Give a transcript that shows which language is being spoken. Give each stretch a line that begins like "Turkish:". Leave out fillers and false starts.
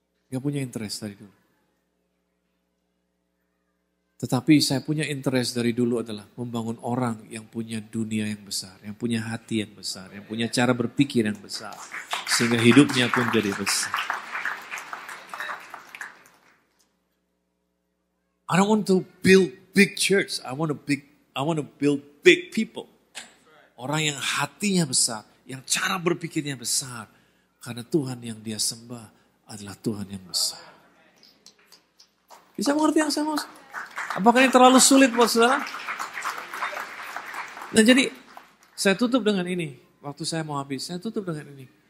Indonesian: Gak punya interest dari dulu. Tetapi saya punya interest dari dulu adalah membangun orang yang punya dunia yang besar, yang punya hati yang besar, yang punya cara berpikir yang besar. Sehingga hidupnya pun jadi besar.
English: I don't want to build big church. I want to build big people.
Indonesian: Orang yang hatinya besar, yang cara berpikirnya besar. Karena Tuhan yang dia sembah adalah Tuhan yang besar. Bisa mengerti yang saya maksud? Apakah ini terlalu sulit buat saudara? Nah jadi, saya tutup dengan ini. Waktu saya mau habis, saya tutup dengan ini.